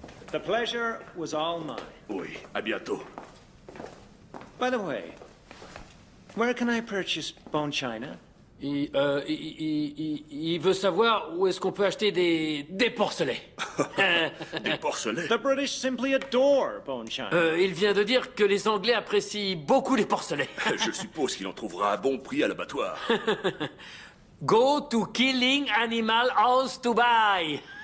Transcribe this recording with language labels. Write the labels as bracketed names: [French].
[English] The pleasure was all mine. [French] Oui, à bientôt. [English] By the way, where can I purchase bone china? [French] Il veut savoir où est-ce qu'on peut acheter des porcelets. Des porcelets? [English] The British simply adore bone china. [French] Il vient de dire que les Anglais apprécient beaucoup les porcelets. Je suppose qu'il en trouvera à bon prix à l'abattoir. [English] Go to Killing Animal House to buy.